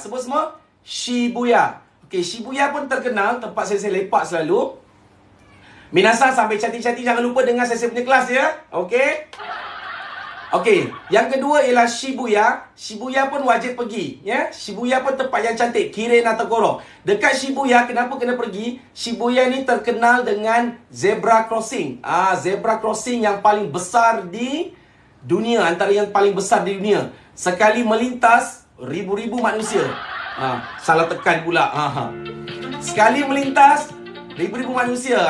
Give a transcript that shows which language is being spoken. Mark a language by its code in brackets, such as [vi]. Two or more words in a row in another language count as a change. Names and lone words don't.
[ms] Sebut semua Shibuya. Okey, Shibuya pun terkenal tempat saya lepak selalu. Minasan sampai cantik-cantik jangan lupa dengar saya punya kelas ya. Okey. Okey, yang kedua ialah Shibuya. Shibuya pun wajib pergi ya. Shibuya pun tempat yang cantik, [ja] きれいなところ. [ms] Dekat Shibuya kenapa kena pergi? Shibuya ni terkenal dengan [en] zebra crossing. Zebra crossing [ms] yang paling besar di dunia, antara yang paling besar di dunia. Sekali melintas ribu-ribu manusia. Salah tekan pula. Sekali melintas ribu-ribu manusia.